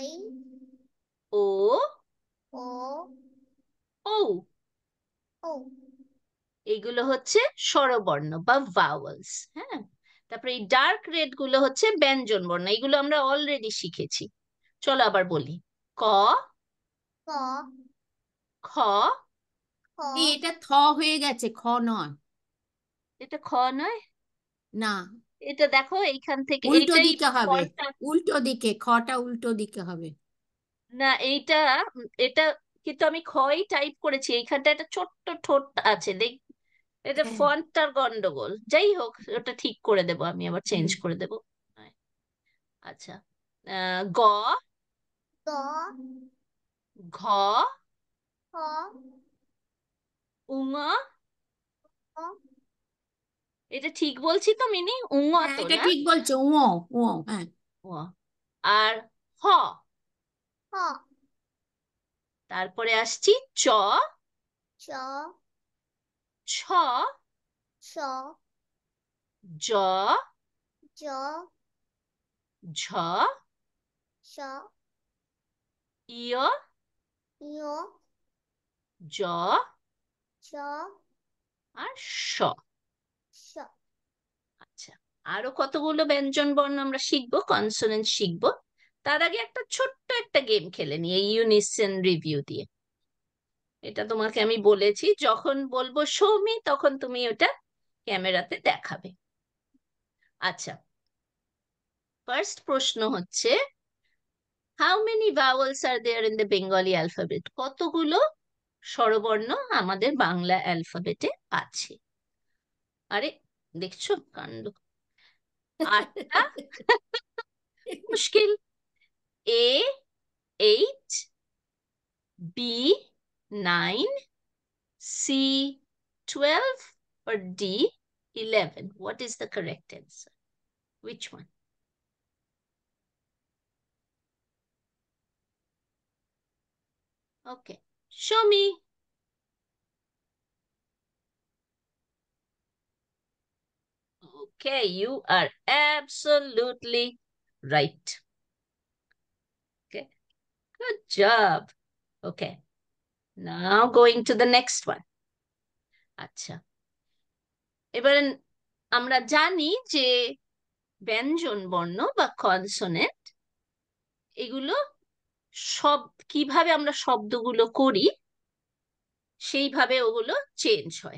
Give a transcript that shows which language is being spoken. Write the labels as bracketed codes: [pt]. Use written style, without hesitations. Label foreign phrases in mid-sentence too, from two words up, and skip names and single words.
[bn] ও, ও, ও। ও। এইগুলো হচ্ছে স্বরবর্ণ বা ভাওয়েলস, হ্যাঁ। তারপরে এই [en] dark red [bn] গুলো হচ্ছে ব্যঞ্জন বর্ণ, এগুলো আমরা অলরেডি শিখেছি। চলো আবার বলি। ক, ক, খ। খ, এটা থ হয়ে গেছে, খ নয়। এটা খ নয়? না, এটা দেখো এইখান থেকে, উল্টো এইটাই দিকে হবে। ফন্টটা। উল্টো দিকে, খটা উল্টো দিকে হবে। না, এইটা, এটা কিন্তু আমি খই টাইপ করেছি, এইখানটা একটা ছোট্ট ঠোঁট আছে, দেখ। এটা হ্যাঁ। ফন্টটার গন্ডগোল, যাই হোক, ওটা ঠিক করে দেবো, আমি আবার চেঞ্জ হুম। করে দেবো। আচ্ছা, গ, গ, ঘ, খ, উঙ। খ, এটা ঠিক বলছি তো মিনি? উঙ হ্যাঁ, তো এটা না? ঠিক বলছো, ও। ও, হ্যাঁ। ও। আর হ। খ, তারপরে আসছি চ, চ, ছ, ছ, জ, জ, ঝ, স, ইয়, ইয়, জ, চ, আর স। স। আচ্ছা, আরো কতগুলো ব্যঞ্জন বর্ণ আমরা শিখবো, কনসোনেন্ট শিখবো। তার আগে একটা ছোট্ট একটা গেম খেলে নিই এই [en] unison review [bn] দিয়ে। এটা তোমাকে আমি বলেছি, যখন বলবো সৌমি তখন তুমি ওটা ক্যামেরাতে দেখাবে। আচ্ছা, ফার্স্ট প্রশ্ন হচ্ছে, [en] how many vowels are there in the Bengali alphabet? [bn] কতগুলো স্বরবর্ণ আমাদের বাংলা অ্যালফাবেটে আছে? আরে, দেখছো কাণ্ড! 8টা। [en] মুশকিল। এ 8, B 9, C 12, or D 11? What is the correct answer? Which one? Okay, show me. Okay, you are absolutely right. Okay, good job. Okay, now going to the next one. [bn] আচ্ছা, এবারে আমরা জানি যে ব্যঞ্জন বর্ণ বা কনসোনেন্ট, এগুলো সব কিভাবে আমরা শব্দগুলো করি সেইভাবে ওগুলো চেঞ্জ হয়।